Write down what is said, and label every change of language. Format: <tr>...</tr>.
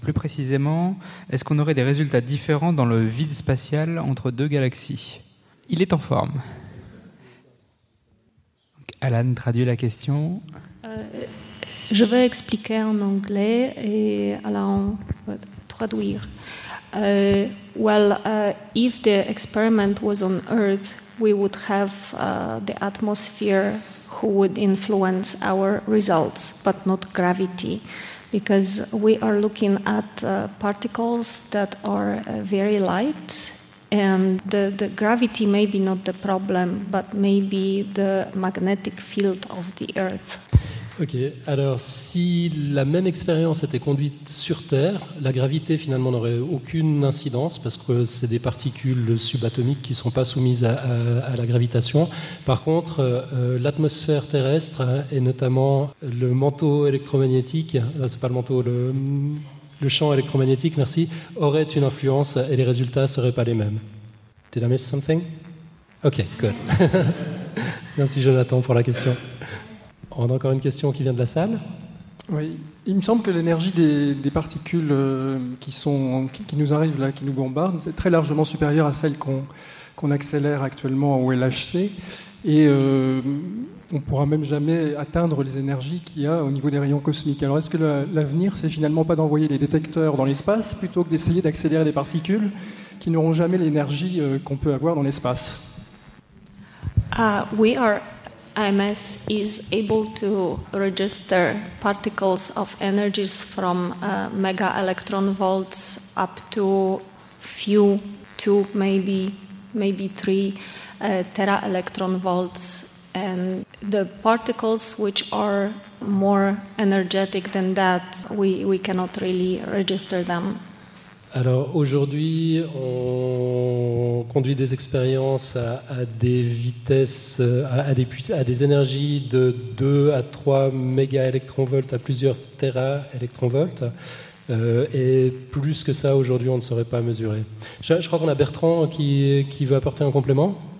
<fr>Plus précisément, est-ce qu'on aurait des résultats différents dans le vide spatial entre deux galaxies ?» Il est en forme. Donc, Alan traduit la question. Je vais expliquer en anglais et Alan va traduire.</fr> <en>If the experiment was on Earth, we would have the atmosphere who would influence our results, but not gravity, because we are looking at particles that are very light, and the gravity may be not the problem, but maybe the magnetic field of the Earth.</en> <fr>Ok, alors si la même expérience était conduite sur Terre, la gravité finalement n'aurait aucune incidence parce que c'est des particules subatomiques qui ne sont pas soumises à la gravitation. Par contre, l'atmosphère terrestre et notamment le manteau électromagnétique, c'est pas le manteau, le champ électromagnétique, merci, aurait une influence et les résultats ne seraient pas les mêmes.</fr> <en>Did I miss something? Ok, good.</en> <fr>Merci Jonathan pour la question. On a encore une question qui vient de la salle. Oui, il me semble que l'énergie des particules qui nous arrivent là, qui nous bombardent, c'est très largement supérieure à celle qu'on accélère actuellement au LHC. Et on ne pourra même jamais atteindre les énergies qu'il y a au niveau des rayons cosmiques. Alors est-ce que l'avenir, c'est finalement pas d'envoyer des détecteurs dans l'espace plutôt que d'essayer d'accélérer des particules qui n'auront jamais l'énergie qu'on peut avoir dans l'espace?</fr> <en>Oui, our IMS is able to register particles of energies from mega electron volts up to few, two, maybe three tera electron volts, and the particles which are more energetic than that, we cannot really register them.</en> <fr>Alors aujourd'hui, on conduit des expériences à des énergies de 2 à 3 mégaélectronvolts à plusieurs téraélectronvolts. Et plus que ça, aujourd'hui, on ne saurait pas mesurer. Je crois qu'on a Bertrand qui veut apporter un complément.</fr>